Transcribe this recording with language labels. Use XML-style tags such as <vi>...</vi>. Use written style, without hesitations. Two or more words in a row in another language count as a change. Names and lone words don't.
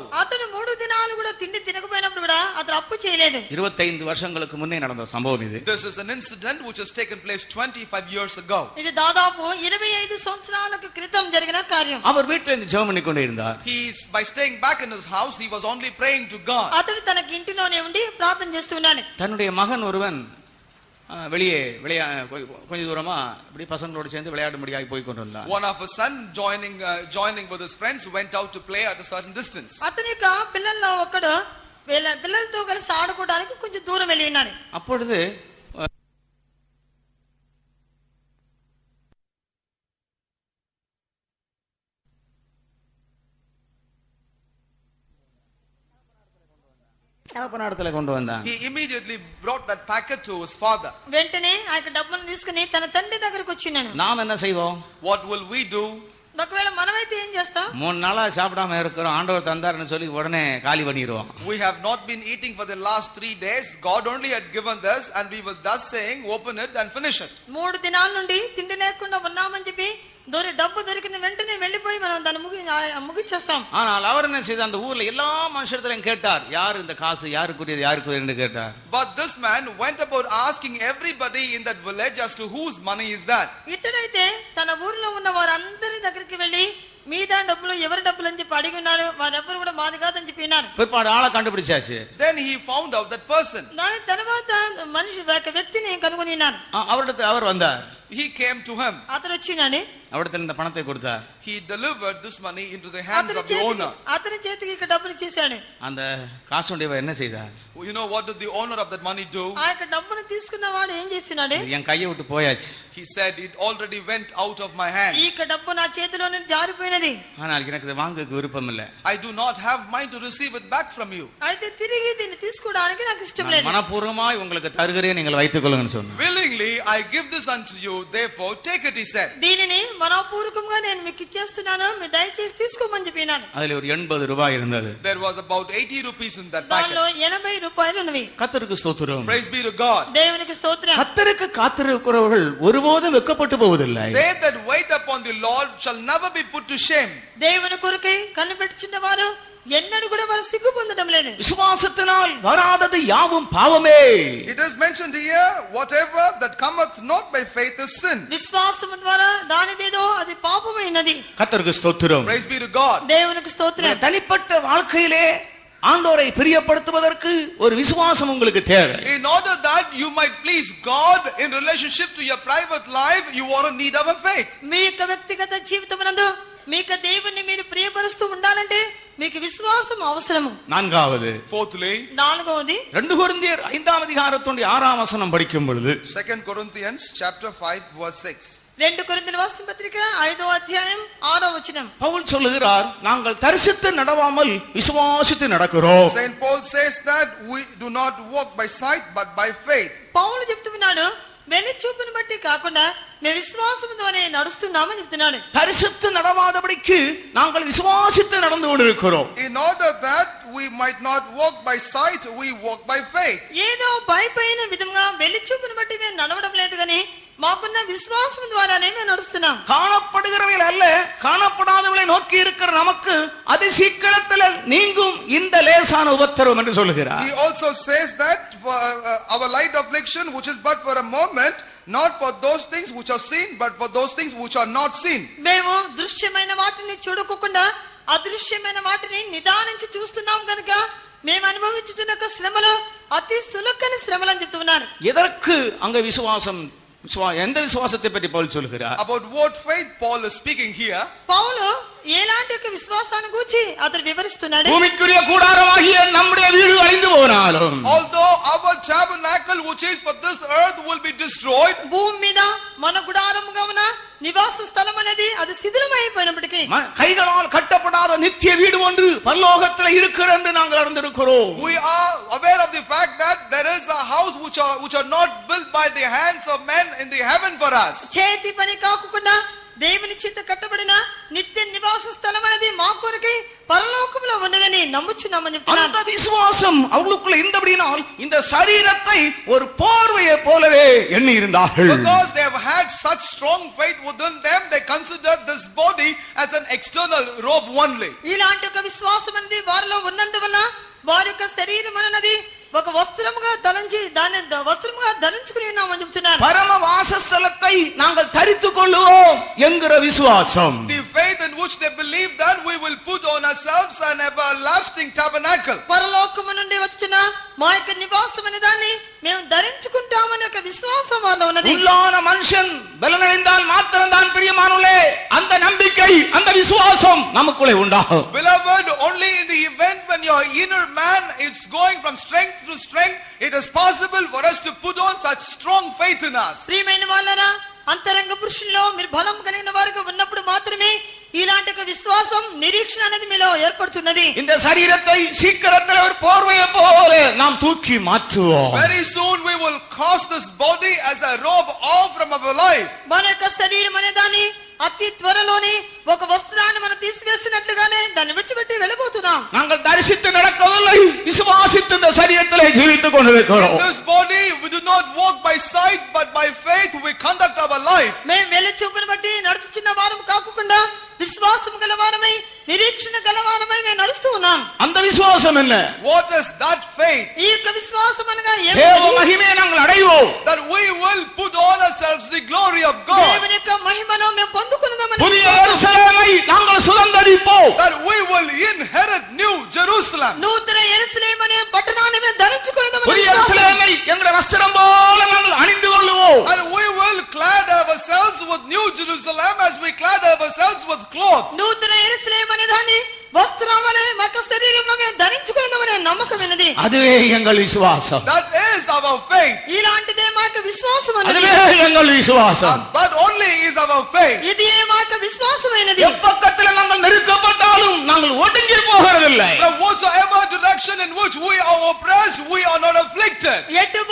<te>అతను 3 దినాలు కూడా తిండి తినకపోయినప్పుడు కూడా అతను అప్పు చేయలేదు.</te> <ta>25 வருஷங்களுக்கு முன்னே நடந்த சம்பவம் இது.</ta> <en>This is an incident which has taken place 25 years ago.</en> <te>ఇది దాదాపు 25 సంవత్సరాలకు క్రితం జరిగిన కార్యం.</te> <ta>அவர் வீட்டில் இருந்து ஜெபம் பண்ணி கொண்டே இருந்தார்.</ta> <en>By staying back in his house, he was only praying to God.</en> <te>అతడు తన ఇంటిలోనే ఉండి ప్రార్థన చేస్తున్నాడు.</te> <ta>தன்னுடைய மகன் ஒருவன் வெளியே கொஞ்ச தூரமா இப்படி பசங்களோடு சேர்ந்து விளையாடும்படியாக போய் கொண்டிருந்தான்.</ta> <en>One of his son joining with his friends went out to play at a certain distance.</en> <te>అతని యొక్క పిల్లల్లో ఒకడు పిల్లలతో కలిసి ఆడుకోవడానికి కొంచెం దూరం వెళ్ళి ఉన్నాడు.</te> <ta>அப்பொழுது தகப்பனாடத்துல கொண்டு வந்தான்.</ta> <en>He immediately brought that packet to his father.</en> <te>వెంటనే ఆ యొక్క డబ్బును తీసుకుని తన తండ్రి దగ్గరకు వచ్చినాను.</te> <ta>நாம் என்ன செய்வோம்?</ta> <en>What will we do?</en> <te>ఒకవేళ మనమైతే ఏం చేస్తాం?</te> <ta>3 நாளா சாப்பிடாம இருக்கிறோம், ஆண்டவர் தந்தாருன்னு சொல்லி உடனே காலி பண்ணிடுவோம்.</ta> <en>We have not been eating for the last 3 days. God only had given this, and we will thus saying, open it and finish it.</en> <te>3 దినాల నుండి తిండి లేకుండా ఉన్నామని చెప్పి డబ్బు దొరికిన వెంటనే వెళ్ళిపోయి మనం దాన్ని ముగిచ్చేస్తాం.</te> <ta>ஆனால் அவர் என்ன செய்தார்? அந்த ஊர்ல எல்லா மனுஷர்களையும் கேட்டார், யார் இந்த காசு யாருக்குரியது யாருக்குரியது கேட்டார்.</ta> <en>But this man went about asking everybody in that village as to whose money is that.</en> <te>ఇతడైతే తన ఊర్లో ఉన్న వారందరి దగ్గరికి వెళ్ళి మీద డబ్బులు ఎవరి డబ్బులు అని చెప్పి అడిగినాడు. వారెవ్వరు కూడా మాది కాదని చెప్పి విన్నారు.</te> <ta>பிற்பாடு ஆளை கண்டுபிடிச்சாச்சு.</ta> <en>Then he found out that person.</en> <te>దాని తర్వాత వ్యక్తిని కనుగొనినాడు.</te> <ta>அவரிடத்தில் அவர் வந்தார்.</ta> <en>He came to him.</en> <te>అతను వచ్చినాడు.</te> <ta>அவரிடத்தில் இந்த பணத்தை கொடுத்தார்.</ta> <en>He delivered this money into the hands of the owner.</en> <te>అతని చేతికి ఇక డబ్బులు ఇచ్చేసాడు.</te> <ta>அந்த காசுடையவர் என்ன செய்தார்?</ta> <en>You know what did the owner of that money do?</en> <te>ఆ యొక్క డబ్బును తీసుకున్నవాడు ఏం చేస్తున్నాడు?</te> <ta>என் கையை விட்டு போயாச்சு.</ta> <en>He said, it already went out of my hand.</en> <te>ఈ యొక్క డబ్బు నా చేతిలో నుండి జారిపోయినది.</te> <ta>ஆனால் எனக்கு இதை வாங்க விருப்பம் இல்லை.</ta> <en>I do not have mind to receive it back from you.</en> <te>అయితే తిరిగి దీన్ని తీసుకోవడానికి నాకు ఇష్టం లేదు.</te> <ta>மனப்பூர்வமாய் உங்களுக்கு தருகிறேன், நீங்கள் வைத்துக் கொள்ளுங்கன்னு சொன்னார்.</ta> <en>Willingly I give this unto you. therefore take it, he said.</en> <te>దీనిని మనపూర్వకంగా నేను మీకు ఇచ్చేస్తున్నాను, మీరు దయచేసి తీసుకోమని చెప్పినాను.</te> <ta>அதுல ஒரு 80 ரூபாய் இருந்தது.</ta> <en>There was about 80 rupees in that</en> <te>దానిలో</te> <en>packet.</en> <te>80 రూపాయలు ఉన్నవి.</te> <ta>கர்த்தருக்கு ஸ்தோத்திரம்.</ta> <en>Praise be to God.</en> <te>దేవునికి స్తోత్రం.</te> <ta>கர்த்தருக்கு காத்திருக்கிறவர்கள் ஒருபோதும் வெட்கப்பட்டு போவதில்லை.</ta> <en>They that wait upon the Lord shall never be put to shame.</en> <te>దేవుని కొరకై కనిపెట్టుచున్న వారు ఎన్నడూ కూడా వారు సిగ్గు పొందడం లేదు.</te> <ta>விசுவாசத்தினால் வராதது யாவும் பாவமே.</ta> <en>It is mentioned here, whatever that cometh not by faith is sin.</en> <te>విశ్వాసము ద్వారా దానిదేదో అది పాపమైనది.</te> <ta>கர்த்தருக்கு ஸ்தோத்திரம்.</ta> <en>Praise be to God.</en> <te>దేవునికి స్తోత్రం.</te> <ta>தனிப்பட்ட வாழ்க்கையிலே ஆண்டவரை பிரியப்படுத்துவதற்கு ஒரு விசுவாசம் உங்களுக்கு தேவை.</ta> <en>In order that you might please God in relationship to your private life, you are in need of a faith.</en> <te>మీ యొక్క వ్యక్తిగత జీవితమునందు మీకు దేవుణ్ణి మీరు ప్రియపరుస్తూ ఉండాలంటే మీకు విశ్వాసం అవసరము.</te> <ta>நான்காவது,</ta> <en>Fourthly,</en> <te>నాలుగవది</te> <ta>2 கொரிந்தியர் 5ஆம் அதிகாரத்தினுடைய 6ஆம் வசனம் படிக்கும் பொழுது</ta> <en>2 Corinthians chapter 5 verse 6.</en> <te>2 కొరింథీయుల వార్త పత్రిక 5వ అధ్యాయం 6వ వచనం.</te> <ta>பவுல் சொல்லுகிறார், நாங்கள் தரிசித்து நடவாமல் விசுவாசித்து நடக்கிறோம்.</ta> <en>Saint Paul says that we do not walk by sight but by faith.</en> <te>పౌలు చెప్తున్నాడు, వెన్ను చూపును బట్టి కాకుండా మేము విశ్వాసం ద్వారా నడుస్తున్నామని చెప్తున్నాడు.</te> <ta>தரிசித்து நடவாதபடிக்கு நாங்கள் விசுவாசித்து நடந்து கொண்டிருக்கிறோம்.</ta> <en>In order that we might not walk by sight, we walk by faith.</en> <te>ఏదో పైపైన విధంగా వెన్ను చూపును బట్టి మేము నడవడం లేదు కానీ మాకున్న విశ్వాసం ద్వారానే మేము నడుస్తున్నాం.</te> <ta>காணப்படுகிறவைகள் அல்ல, காணப்படாதவளை நோக்கி இருக்கிற நமக்கு அதி சீக்கிரத்தில் நீங்கும் இந்த லேசான உபத்திரவம் என்று சொல்லுகிறார்.</ta> <en>He also says that for our light affliction, which is but for a moment, not for those things which are seen, but for those things which are not seen.</en> <te>మేము దృశ్యమైన వాటిని చూడకుండా అదృశ్యమైన వాటిని నిదానించి చూస్తున్నాం కనుక మేము అనుభవించుతున్న శ్రమలు అతి సులభమైన శ్రమలు అని చెప్తున్నారు.</te> <ta>எதற்கு அங்க விசுவாசம், எந்த விசுவாசத்தை பற்றி பவுல் சொல்லுகிறார்?</ta> <en>About what faith Paul is speaking here?</en> <te>పౌలు ఎలాంటి ఒక విశ్వాసాన్ని గురించి అతను వివరిస్తున్నాడు.</te> <ta>பூமிக்குரிய கூடாரமாகிய நம்முடைய வீடு அழிந்து போனாலும்,</ta> <en>Although our tabernacle which is for this earth will be destroyed,</en> <te>భూమి మీద మన గుడారముగా ఉన్న నివాస స్థలం అనేది అది శిథిలమైపోయినప్పటికీ</te> <ta>கைகளால் கட்டப்படாத நித்திய வீடு ஒன்று பரலோகத்தில் இருக்கிறது என்று நாங்கள் அறிந்திருக்கிறோம்.</ta> <en>we are aware of the fact that there is a house which are not built by the hands of men in the heaven for us.</en> <te>చేతి పని కాకుండా దేవుని చేత కట్టబడిన నిత్య నివాస స్థలం అనేది మా కొరకై పరలోకములో ఉన్నదని నమ్ముచున్నామని చెప్తున్నాను.</te> <ta>அந்த விசுவாசம் அவளுக்குள்ள இருந்தபடியால் இந்த சரீரத்தை ஒரு போர்வையை போலவே எண்ணி இருந்தார்கள்.</ta> <en>Because they have had such strong faith within them, they considered this body as an external robe only.</en> <te>ఇలాంటి ఒక విశ్వాసం అనేది వారిలో ఉన్నందువల్ల వారి యొక్క శరీరం అన్నది ఒక వస్త్రముగా దాన్ని వస్త్రముగా ధరించుకుని ఉన్నామని చెప్తున్నారు.</te> <ta>பரம வாசஸ்தலத்தை நாங்கள் தரித்துக் கொள்ளுவோம் என்கிற விசுவாசம்.</ta> <en>The faith in which they believe that we will put on ourselves an everlasting tabernacle.</en> <te>పరలోకము నుండి వచ్చిన మా యొక్క నివాసం అనే దాన్ని మేము ధరించుకుంటామని ఒక విశ్వాసం వాళ్ళ ఉన్నది.</te> <ta>உள்ளான மனுஷன் பலனடைந்தால் மாத்திரம்தான் பிரியமானவர்களே அந்த நம்பிக்கை அந்த விசுவாசம் நமக்குள்ளே உண்டாகும்.</ta> <en>Beloved, only in the event when your inner man is going from strength to strength, it is possible for us to put on such strong faith in us.</en> <te>ప్రియమైన వాళ్ళరా, అంతరంగ పురుషుల్లో మీరు బలం కలిగిన వారుగా ఉన్నప్పుడు మాత్రమే ఇలాంటి ఒక విశ్వాసం నిరీక్షణ అనేది మీలో ఏర్పడుతున్నది.</te> <ta>இந்த சரீரத்தை சீக்கிரத்தில் ஒரு போர்வையை போல நாம் தூக்கி மாற்றுவோம்.</ta> <en>Very soon we will cast this body as a robe off from our life.</en> <te>మన యొక్క శరీరం అనే దాన్ని అతి త్వరలోనే ఒక వస్త్రాన్ని మనం తీసివేసినట్లుగానే దాన్ని విడిచిపెట్టి వెళ్ళిపోతున్నాం.</te> <ta>நாங்கள் தரிசித்து நடக்கவில்லை, விசுவாசித்து இந்த சரீரத்திலே ஜீவித்துக் கொண்டிருக்கிறோம்.</ta> <en>This body we do not walk by sight but by faith we conduct our life.</en> <te>మేము వెళ్లి చూపును బట్టి నడుచుచున్న వారం కాకుండా విశ్వాసం గలవారమై నిరీక్షణ గలవారమై మేము నడుస్తూ ఉన్నాం.</te> <ta>அந்த விசுவாசம் என்ன?</ta> <en>What is that faith?</en> <te>ఈ యొక్క విశ్వాసం అనగా</te> <ta>தேவ மகிமையை நாங்கள் அடைவோம்.</ta> <en>That we will put on ourselves the glory of God.</en> <te>దేవుని యొక్క మహిమను మేము పొందుకున్నదామని,</te> <ta>புதிய எருசலேமை நாங்கள் சுதந்தரிப்போம்.</ta> <en>That we will inherit New Jerusalem.</en> <te>నూతన యెరూషలేము అనే పట్టణాన్ని మేము ధరించుకున్నదామని,</te> <ta>புதிய எருசலேமை எங்கள் வஸ்திரம் போல நாங்கள் அணிந்து கொள்ளுவோம்.</ta> <en>And we will clad ourselves with New Jerusalem as we clad ourselves with cloth.</en> <te>నూతన యెరూషలేము అనే దాన్ని వస్త్రం వలె మా యొక్క శరీరంలో మేము ధరించుకున్నదామనే నమ్మకం ఉన్నది.</te> <ta>அதுவே எங்கள் விசுவாசம்.</ta> <en>That is our faith.</en> <te>ఇలాంటిదే మా యొక్క విశ్వాసం అన్నది.</te> <ta>அதுவே எங்கள் விசுவாசம்.</ta> <en>That only is our faith.</en> <te>ఇదే మా యొక్క విశ్వాసమైనది.</te> <ta>எப்பக்கத்தில் நாங்கள் நெருக்கப்பட்டாலும் நாங்கள் ஒடுங்கி போகிறதில்லை.</ta> <en>From whatsoever direction in which we are oppressed, we are not afflicted.</en>